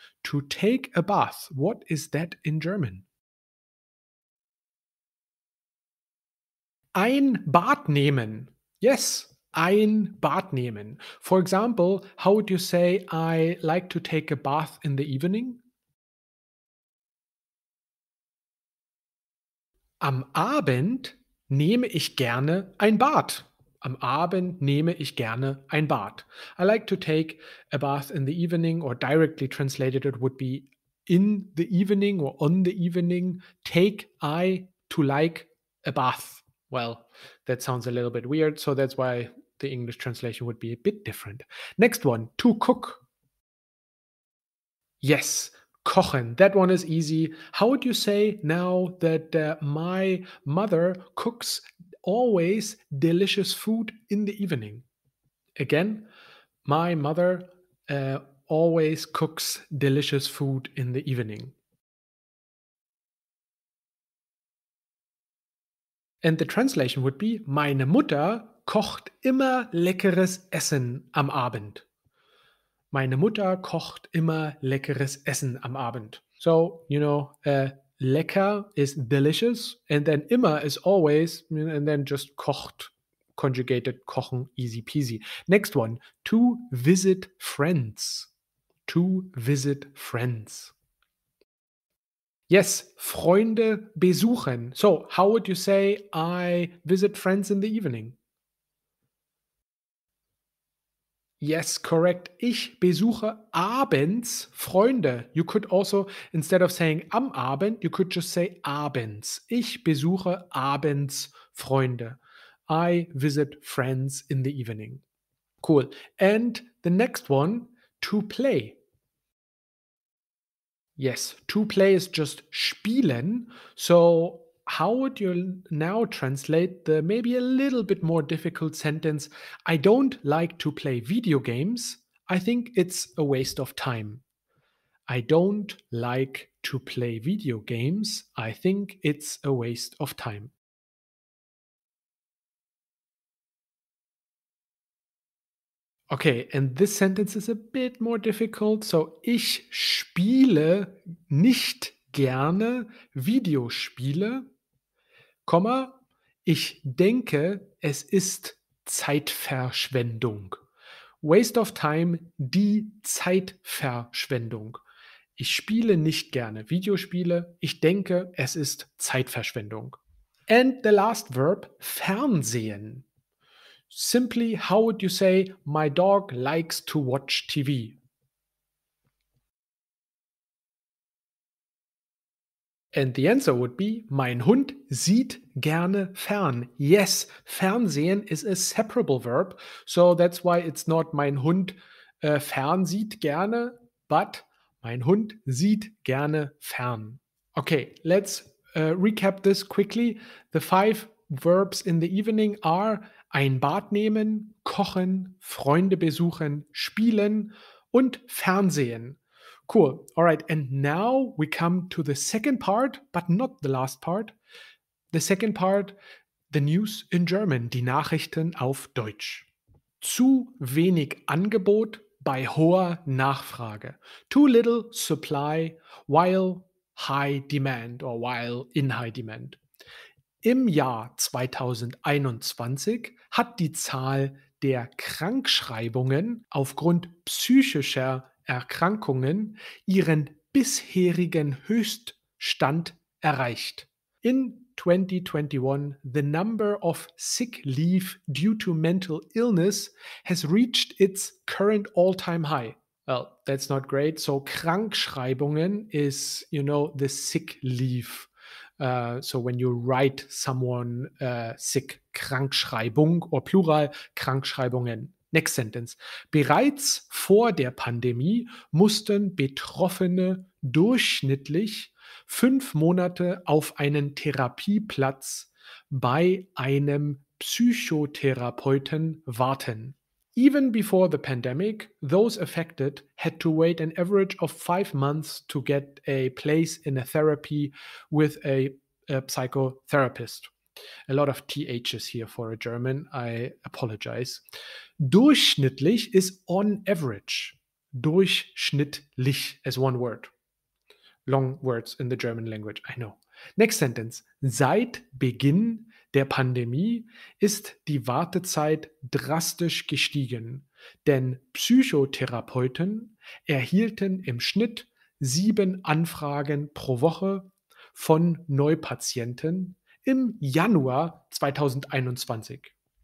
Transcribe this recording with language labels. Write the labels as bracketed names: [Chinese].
[English] To take a bath. What is that in German? [German] Ein Bad nehmen. [English] Yes, [German] ein Bad nehmen. [English] For example, how would you say, I like to take a bath in the evening? [German] Am Abend nehme ich gerne ein Bad. Am Abend nehme ich gerne ein Bad. [English] I like to take a bath in the evening, or directly translated, it would be in the evening or on the evening. Take I to like a bath. Well, that sounds a little bit weird, so that's why the English translation would be a bit different. Next one, to cook. Yes, kochen. That one is easy. How would you say now that my mother cooks always delicious food in the evening? Again, my mother always cooks delicious food in the evening. And the translation would be: [German] Meine Mutter kocht immer leckeres Essen am Abend. Meine Mutter kocht immer leckeres Essen am Abend. [English] So, lecker is delicious, and then immer is always, and then just kocht, conjugated kochen, easy peasy. Next one, to visit friends. To visit friends. Yes, [German] Freunde besuchen. [English] So, how would you say, I visit friends in the evening? Yes, correct. [German] Ich besuche abends Freunde. [English] You could also, instead of saying [German] am Abend, [English] you could just say abends. [German] Ich besuche abends Freunde. [English] I visit friends in the evening. Cool. And the next one, to play. Yes, to play is just spielen. So, how would you now translate the maybe a little bit more difficult sentence? I don't like to play video games. I think it's a waste of time. I don't like to play video games. I think it's a waste of time. Okay, and this sentence is a bit more difficult. [German] So, ich spiele nicht gerne Videospiele. Komma, ich denke, es ist Zeitverschwendung. [English] Waste of time, [German] die Zeitverschwendung. Ich spiele nicht gerne Videospiele. Ich denke, es ist Zeitverschwendung. [English] And the last verb, [German] Fernsehen. [English] Simply, how would you say, my dog likes to watch TV? And the answer would be, [German] mein Hund sieht gerne fern. [English] Yes, Fernsehen is a separable verb. So that's why it's not [German] mein Hund fernsieht gerne, [English] but [German] mein Hund sieht gerne fern. [English] Okay, let's recap this quickly. The five verbs in the evening are [German] ein Bad nehmen, kochen, Freunde besuchen, spielen und Fernsehen. [English] Cool. All right. And now we come to the second part, but not the last part. The second part, the news in German, [German] die Nachrichten auf Deutsch. Zu wenig Angebot bei hoher Nachfrage. [English] Too little supply while high demand or while in high demand. [German] Im Jahr 2021 hat die Zahl der Krankschreibungen aufgrund psychischer Erkrankungen ihren bisherigen Höchststand erreicht. [English] In 2021, the number of sick leave due to mental illness has reached its current all-time high. Well, that's not great. So Krankschreibungen is, the sick leave. So when you write someone sick, Krankschreibung or plural Krankschreibungen. Next sentence. [German] Bereits vor der Pandemie mussten Betroffene durchschnittlich 5 Monate auf einen Therapieplatz bei einem Psychotherapeuten warten. [English] Even before the pandemic, those affected had to wait an average of 5 months to get a place in a therapy with a psychotherapist. A lot of THs here for a German. I apologize. Durchschnittlich is on average. Durchschnittlich as one word. Long words in the German language, I know. Next sentence. [German] Seit Beginn der Pandemie ist die Wartezeit drastisch gestiegen, denn Psychotherapeuten erhielten im Schnitt 7 Anfragen pro Woche von Neupatienten im Januar 2021.